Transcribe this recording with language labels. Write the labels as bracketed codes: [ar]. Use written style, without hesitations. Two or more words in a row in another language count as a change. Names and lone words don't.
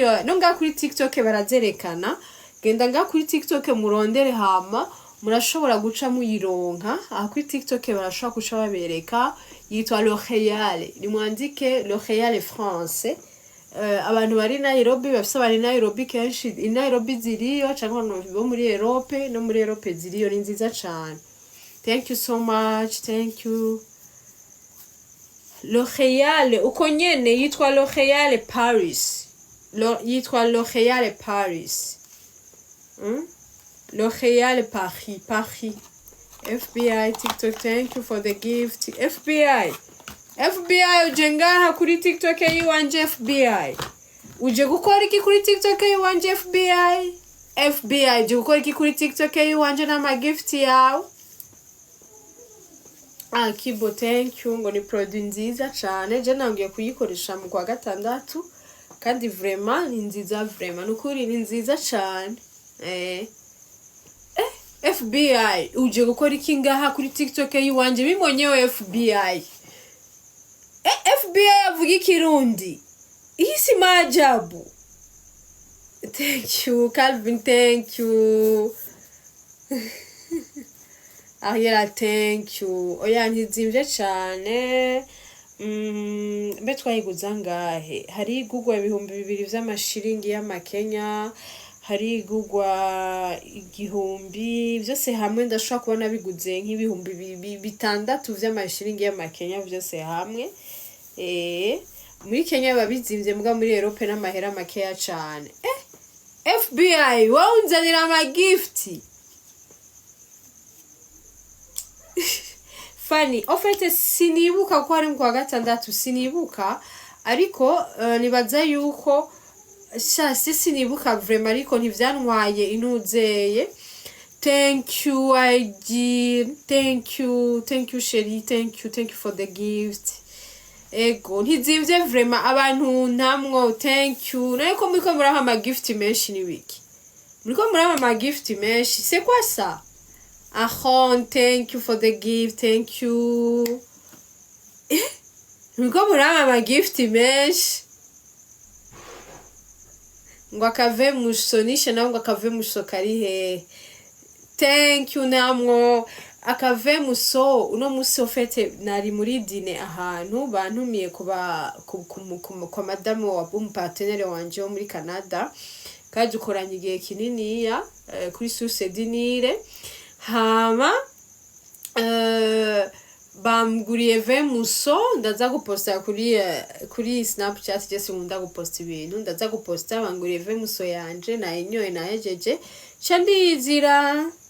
[rn] no nga kuri TikTok barazerekana genda nga kuri TikTok murondere hama murashobora guca muyironka aha kuri TikTok barashobora guca babereka yitwa L'Oréal nimwandike L'Oréal France abantu bari Nairobi bafise bari Nairobi kenshi i Nairobi ziriyo cyangwa bo muri Europe no muri Europe ziriyo ni nziza cyane. [en] Thank you so much, thank you. [rn] L'Oréal uko nyene yitwa L'Oréal Paris. Yitwa L'Oréal Paris. L'Oréal Paris. [en] FBI TikTok, thank you for the gift. [rn] FBI ujengaha kuri TikTok yiwanje FBI. Uje gukora iki kuri TikTok yiwanje FBI? FBI uje gukora iki kuri TikTok yiwanje n'ama gift yawe? Kibo [en] thank you [rn] ngo ni produit nziza cyane je nangiye kuyikoresha mu kwa gatandatu kandi vraiment ni nziza vraiment nukuri ni nziza cyane. FBI uje gukora iki ngaha kuri TikTok yiwanje bimonyewe FBI. FBI avuga ikirundi. Iyi si maajabu. [en] Thank you Calvin, thank you. Ariela thank you. [rn] Oya ntizimvye cyane. Mbe twayiguza ngahe? Hari igugwa 2,000 vy'amashiringi y'amakenya, hari igugwa 1,000 byose hamwe ndashobora kubona biguze nk'ibihumbi 6 vy'amashiringi y'amakenya byose hamwe. Muri Kenya babizimvye mbwa muri Europe n'amahera makeya cyane. FBI waunzanira ama gift. Funny, ofete sinibuka ko ari mu kwa gatandatu sinibuka ariko nibaza yuko sinibuka vraiment ariko ntivyantwaye inuzeye. [en] Thank you IG, thank you Sherry, thank you for the gift. [rn] Ego ntizimvye vraiment abantu ntamwo [en] thank you. [rn] Nariko muriko muraha ama gift menshi ni wiki. Muriko muraha ama gift menshi. [fr] C'est quoi ça? [en] Ahon, thank you for the gift, thank you. [rn] Muriko muraha ama gift menshi. Ngo akave musonisha nawe ngo akave musokari he. [en] Thank you [rn] namwo. Akave muso uno musi ofete nari muri dine ahantu bantumiye kwa madame wa partenaire wanje wo muri Canada kaje ukoranye igihe kinini ya kuri Source Dinire hama bamguriye muso ndaza guposta kuri Snapchat je nkunda guposta ibintu ndaza guposta banguriye muso yanje na inyoye na ejeje chandizira